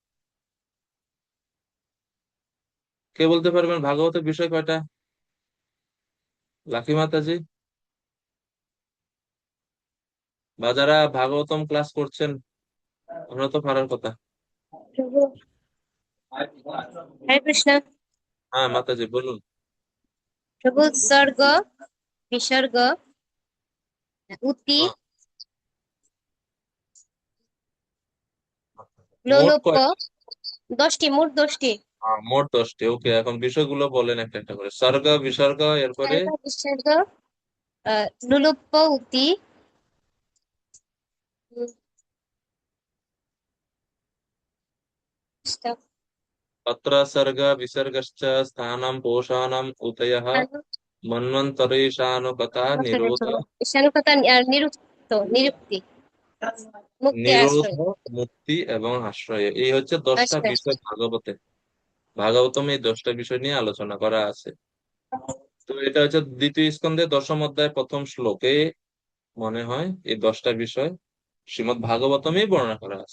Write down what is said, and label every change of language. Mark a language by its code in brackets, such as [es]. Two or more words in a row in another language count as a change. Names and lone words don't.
[bn] কে বলতে পারবেন ভাগবতের বিষয় কয়টা? লাকি মাতাজি, বা যারা ভাগবতম ক্লাস করছেন, আমরা তো পারার কথা। প্রভু হরে কৃষ্ণ। হ্যাঁ মাতাজি বলুন। [sa] प्रभु सर्ग विसर्ग उति [bn] হ্যাঁ, মোট লোলুপ কয়টা? 10টি, মোট 10টি। মোট 10টি। ওকে, এখন বিষয়গুলো বলেন একটা একটা করে, [sa] স্বর্গ বিসর্গ [bn] এরপরে। [sa] सर्ग विसर्ग लोलुप उति अत्र सर्ग विसर्गश्च स्थानं पोषाणम् उतयः मन्वन्तरेषानुगता निरोध [bn] ঈশানুকতা আর নিরুক্ত নিরুক্তি মুক্তি নিরোধ আশ্রয় মুক্তি এবং আশ্রয়, এই হচ্ছে 10টা আশ্রয়। বিষয় ভাগবতে। ভাগবতমে এই 10টা বিষয় নিয়ে আলোচনা করা আছে। তো এটা হচ্ছে দ্বিতীয় স্কন্ধে 10ম অধ্যায় প্রথম শ্লোকে মনে হয় এই 10টা বিষয় শ্রীমদ্ ভাগবতমেই বর্ণনা করা আছে।